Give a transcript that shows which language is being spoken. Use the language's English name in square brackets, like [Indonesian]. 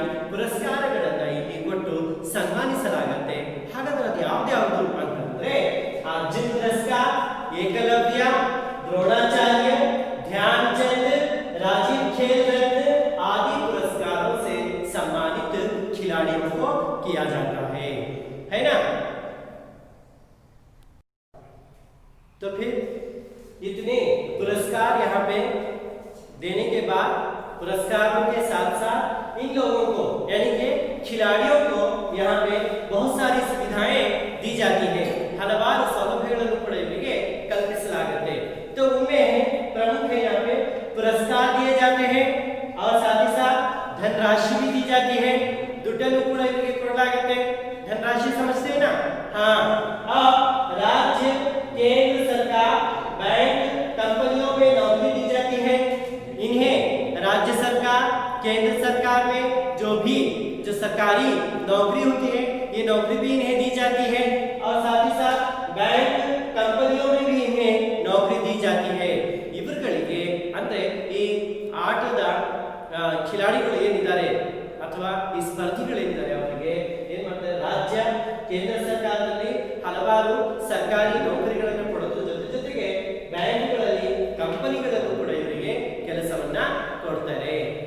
[Kannada] ಪುರಸ್ಕಾರಗಳನ್ನ ಇಲ್ಲಿ ಕೊಟ್ಟು ಸನ್ಮಾನಿಸಲಾಗುತ್ತೆ. ಹಾಗಾದ್ರೆ ಅದು ಯಾವ್ದು ಅಂತಂದ್ರೆ ಅರ್ಜುನ್ ಪುರಸ್ಕಾರ, [Hindi] ಏಕಲವ್ಯ, द्रोणाचार्य, ध्यानचंद, राजीव खेल रत्न आदि पुरस्कारों से सम्मानित खिलाड़ियों को किया जाता है ना। तो फिर इतने पुरस्कार यहाँ पे देने के बाद पुरस्कारों के साथ साथ इन लोगों को यानी कि खिलाड़ियों को यहाँ पे बहुत सारी सुविधाएं दी जाती है. [Kannada] हलवार सौलभ्यಗಳನ್ನು ಕೂಡ ಇವರಿಗೆ ಕಲ್ಪಿಸಲಾಗುತ್ತೆ. [Hindi] तो उनमें प्रमुख है यहाँ पे पुरस्कार दिए जाते हैं और साथ ही साथ धनराशि भी दी जाती है. [Kannada] ದುಡ್ಡನ್ನು ಕೂಡ ಇವರಿಗೆ ಕೊಡಲಾಗುತ್ತೆ. [Hindi] धनराशि समझते हैं ना? हाँ. अब राज्य, केंद्र सरकार, बैंक, कंपनियों में नौकरी दी जाती है. इन्हें राज्य सरकार, केंद्र सरकार में जो सरकारी नौकरी होती है ये नौकरी भी इन्हें दी जाती है और साथ ही साथ बैंक, कंपनियों में भी इन्हें नौकरी दी जाती है. [Kannada] ಇವರುಗಳಿಗೆ ಅಂದ್ರೆ ಈ ಆಟದ ಖಿಲಾಡಿಗಳು ಏನಿದ್ದಾರೆ ಅಥವಾ ಈ ಸ್ಪರ್ಧಿಗಳೇನಿದ್ದಾರೆ ಅವರಿಗೆ ಏನು ಮಾಡ್ತಾರೆ, ರಾಜ್ಯ ಕೇಂದ್ರ ಸರ್ಕಾರದಲ್ಲಿ ಹಲವಾರು ಸರ್ಕಾರಿ ನೌಕರಿಗಳನ್ನು ಕೊಡೋದ್ರ ಜೊತೆಗೆ ಬ್ಯಾಂಕ್ಗಳಲ್ಲಿ ಕಂಪನಿಗಳಲ್ಲೂ ಕೂಡ ಇವರಿಗೆ ಕೆಲಸವನ್ನ ಕೊಡ್ತಾರೆ.